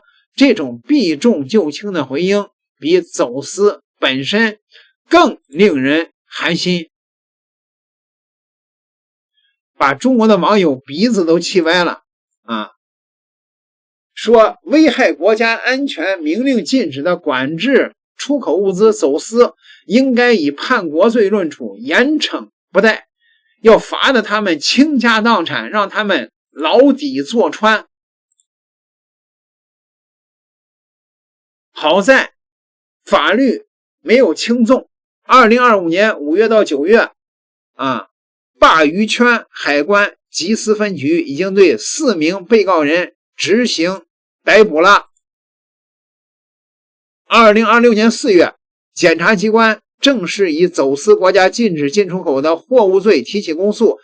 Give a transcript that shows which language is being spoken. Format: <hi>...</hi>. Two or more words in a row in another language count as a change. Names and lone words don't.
<zh>這種避重就輕的回應比走私本身更令人寒心，把中國的網友鼻子都氣歪了說危害國家安全、明令禁止的管制出口物資走私，應該以叛國罪論處，嚴懲不貸，要罰得他們傾家蕩產，讓他們牢底坐穿。好在法律没有轻重。2025年5月到9月鲅魚圈海關缉私分局已經對4名被告人執行逮捕了。2026年4月，檢察機關正式以走私国家禁止进出口的貨物罪提起公訴。</zh>